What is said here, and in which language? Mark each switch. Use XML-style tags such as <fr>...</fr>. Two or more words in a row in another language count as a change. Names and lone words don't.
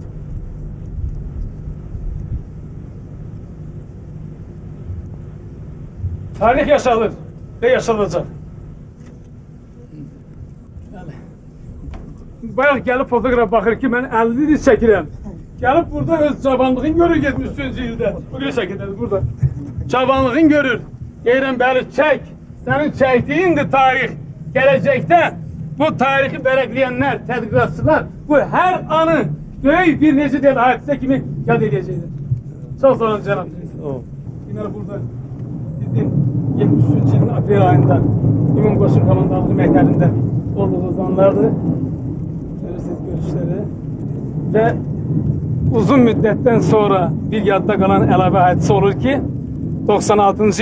<tr>Tarih yaşanır ve yaşanacak.</tr> <az>Bəli. Bayaq gəlib fotoğraf baxır ki, mən 50 il çəkirəm. Gəlib burada öz cavanlığını görür 73-cü ildə. Bu bir şəkildədir burada. Cavanlığını görür. Deyirəm bəli, çək.</az> <tr>senin çektiğindi tarih. Gelecekte bu tarihi belirleyenler,</tr> <az>tedqiqatçılar bu her anı böyük bir necə deyil hadisə kimi yad edəcəkdir. Çok sağ olun cənab. Sağ ol.</az> <tr>Yine burada sizin 73.</tr> <az>yılın aprel ayında Ümumi Qoşun Komandanlığı məktəbində olduğunuz anlardır. Görürsünüz görüşleri.</az> <tr>Ve uzun müddetten sonra</tr> <az>bir yadda kalan əlavə hadisə olur ki 96.</az>